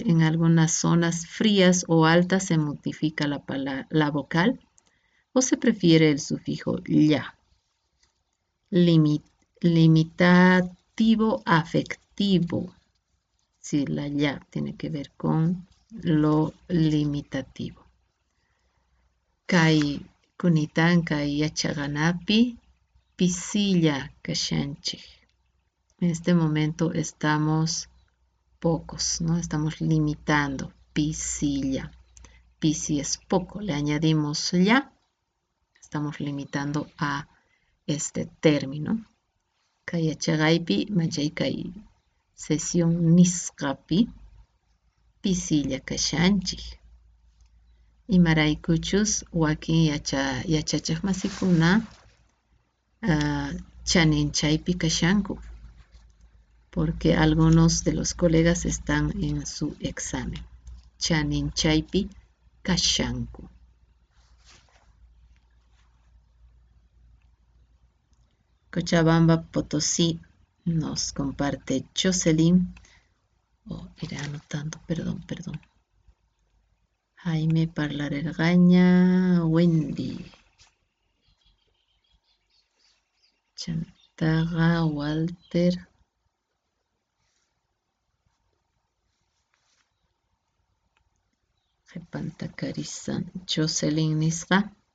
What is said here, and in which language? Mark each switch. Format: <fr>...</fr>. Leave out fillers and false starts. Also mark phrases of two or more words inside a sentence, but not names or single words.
<es>En algunas zonas frías o altas se modifica la vocal o se prefiere el sufijo ya. Limitativo afectivo. Sí, la ya tiene que ver con lo limitativo.</es> <qu>Kai kunitan kai yachaganapi pisilla kashanchik.</qu> <es>En este momento estamos pocos, ¿no? Estamos limitando.</es> <qu>Pisilla. Pisi</qu> <es>es poco. Le añadimos ya. Estamos limitando a este término.</es> <qu>Kayachagaypi machaykay sesión nisqapi pisilla kashanchik. Imaraykuchus wakin yachachaq masikuna chaninchaypi kashanku.</qu> <es>Porque algunos de los colegas están en su examen.</es> <qu>Chaninchaypi kashanku.</qu> <es>Cochabamba, Potosí, nos comparte Jocelyn. Iré anotando, perdón. Jaime Parlarergaña, Wendy. Chantaga, Walter. Jepantacarizan, Jocelyn Nisra.</es>